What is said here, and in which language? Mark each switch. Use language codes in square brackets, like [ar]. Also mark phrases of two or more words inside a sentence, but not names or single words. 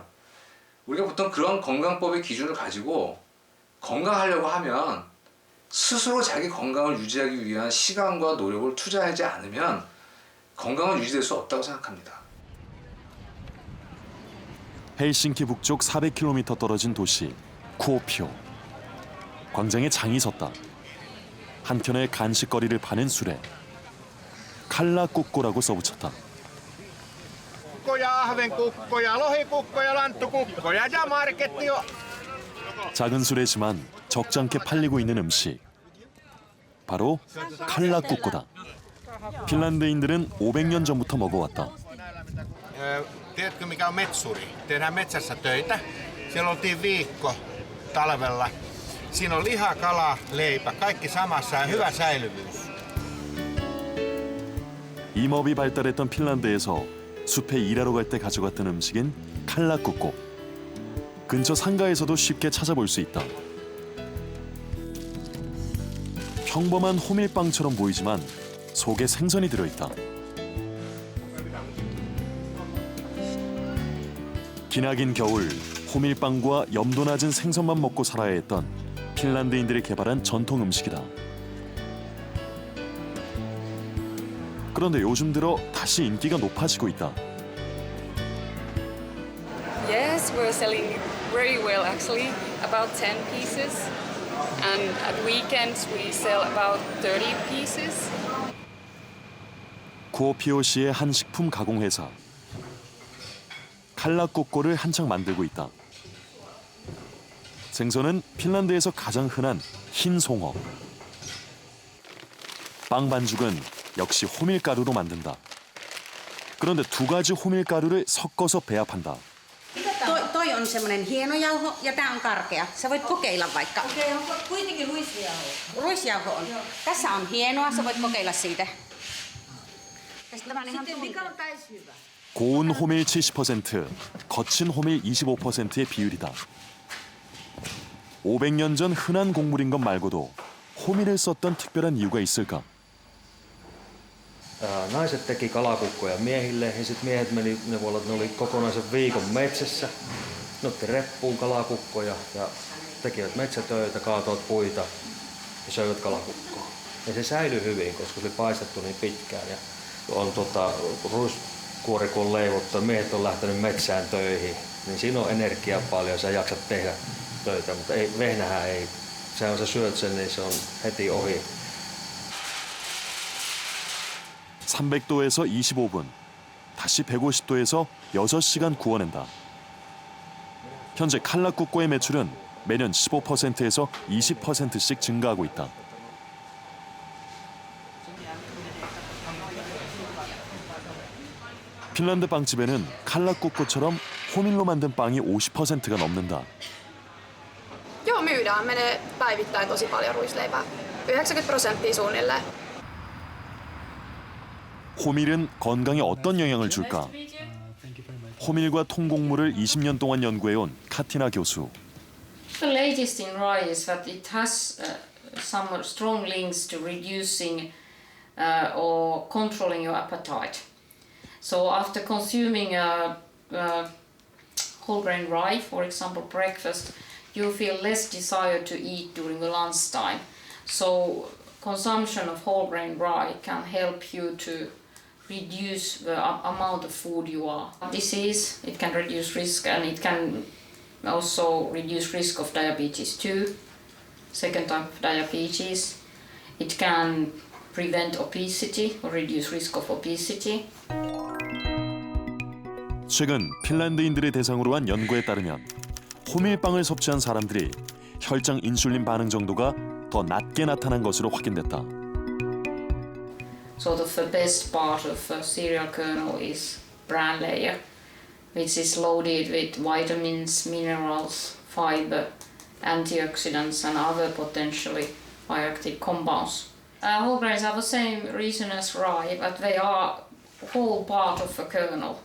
[ko] 우리가 보통 그런 건강법의 기준을 가지고 건강하려고 하면 스스로 자기 건강을 유지하기 위한 시간과 노력을 투자하지 않으면 건강은 유지될 수 없다고 생각합니다. 헬싱키 북쪽 400km 떨어진 도시 쿠오피오. 광장에 장이 섰다. 한켠에 간식거리를 파는 수레. 칼라꾸꼬라고 써붙였다. [fi] kukkoja, ahvenkukkoja, lohikukkoja, lanttukukkoja ja marketio. [ko] 작은 수레지만 적잖게 팔리고 있는 음식. 바로 칼라꾸꼬다. 핀란드인들은 500년 전부터 먹어왔다. [fi] Tiedätkö mikä on metsuri? Tehdään metsässä töitä. Siellä oltiin viikko talvella. Siinä on liha, kala, leipä, kaikki samassa ja hyvä säilyvyys. [ko] 임업이 발달했던 핀란드에서 숲에 일하러 갈 때 가져갔던 음식인 칼라꾸꼬. 근처 상가에서도 쉽게 찾아볼 수 있다. 평범한 호밀빵처럼 보이지만 속에 생선이 들어있다. 기나긴 겨울 호밀빵과 염도 낮은 생선만 먹고 살아야 했던 핀란드인들이 개발한 전통 음식이다. 그런데 요즘 들어 다시 인기가 높아지고 있다. [en] Yes, we're selling very well actually, about 10 pieces. And at weekends we sell about 30 pieces. [ko] 쿠오피오시의 한 식품 가공 회사. 칼라꾸꼬를 한창 만들고 있다. 생선은 핀란드에서 가장 흔한 흰 송어. 빵 반죽은 역시 호밀가루로 만든다. 그런데 2가지 호밀가루를 섞어서 배합한다. [fi] Toi on semmoinen hieno jauho ja tää on karkea. Sä voit kokeilla vaikka. Okei, onko kuitenkin ruisjauho? Ruisjauho on. Tässä on hienoa, sä voit kokeilla siitä. Sitten mikä on täys hyvä? [ko] 고운 호밀 70%, 거친 호밀 25%의 비율이다. 500년 전 흔한 곡물인 것 말고도 호밀을 썼던 특별한 이유가 있을까? [fi] Naiset teki kalakukkoja miehille ja sitten miehet meni, ne voi olla, että ne oli kokonaisen viikon metsässä. Ne otti reppuun kalakukkoja ja tekivät metsätöitä, kaatoivat puita ja söivät kalakukkoa. Ja se säilyi hyvin, koska se oli paistettu niin pitkään. Ja on ruiskuori kun on leivottu ja miehet on lähtenyt metsään töihin, niin siinä on energiaa paljon, sä jaksat tehdä töitä, mutta vehnähän ei. Se on, sä syöt sen, niin se on heti ohi. [ko] 300도에서 25분, 다시 150도에서 6시간 구워낸다. 현재 칼라꾸꼬의 매출은 매년 15%에서 20%씩 증가하고 있다. 핀란드 빵집에는 칼라꾸꼬처럼 호밀로 만든 빵이 50%가 넘는다. [fi] Joo, myydään. Menee päivittäin tosi paljon ruisleipää. 90% suunnilleen. [ko] 호밀은 건강에 어떤 영향을 줄까? 호밀과 통곡물을 20년 동안 연구해온 카티나 교수. [en] The latest in rye is that it has some strong links to reducing or controlling your appetite. So after consuming whole grain rye, for example breakfast, you feel less desire to eat during the lunchtime. So consumption of whole grain rye can help you to reduce the amount of food you are. Disease, it can reduce risk and it can also reduce risk of diabetes too, second type of diabetes. It can prevent obesity or reduce risk of obesity. [ko] 최근 핀란드인들을 대상으로 한 연구에 따르면 호밀빵을 섭취한 사람들이 혈장 인슐린 반응 정도가 더 낮게 나타난 것으로 확인됐다. [en] Sort of the best part of the cereal kernel is bran layer, which is loaded with vitamins, minerals, fiber, antioxidants and other potentially bioactive compounds. Whole grains have the same reason as rye, but they are whole part of the kernel.